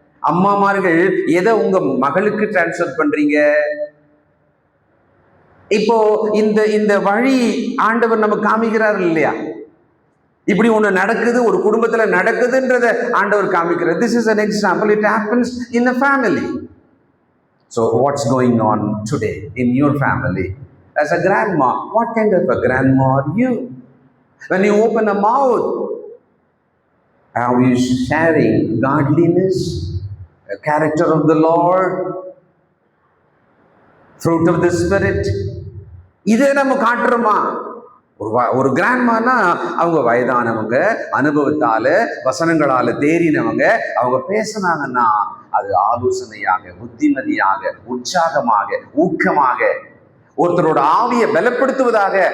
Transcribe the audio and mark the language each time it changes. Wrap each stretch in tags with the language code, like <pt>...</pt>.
<ta>அம்மாமார்கள் எதை உங்க மகளுக்கு டிரான்ஸ்ஃபர் பண்றீங்க? இப்போ இந்த இந்த வழி ஆண்டவர் நமக்கு காமிக்கிறார் இல்லையா? இப்படி ஒண்ணு நடக்குது, ஒரு குடும்பத்துல நடக்குதுன்றத ஆண்டவர் காமிக்கிறார்.</ta> <en>This is an example. It happens in a family. So what's going on today in your family? As a grandma, what kind of a grandma are you? When you open a mouth, are you sharing godliness, the character of the Lord, fruit of the Spirit?</en> <ta>இதே நம்ம காட்டுறோமா? ஒரு கிராண்ட்மானா அவங்க வயதானவங்க, அனுபவத்தால வசனங்களால தேறினவங்க. அவங்க பேசினாங்கன்னா அது ஆலோசனையாக, புத்திமதியாக, உற்சாகமாக, ஊக்கமாக, ஒருத்தரோட ஆவியை பலப்படுத்துவதாக.</ta>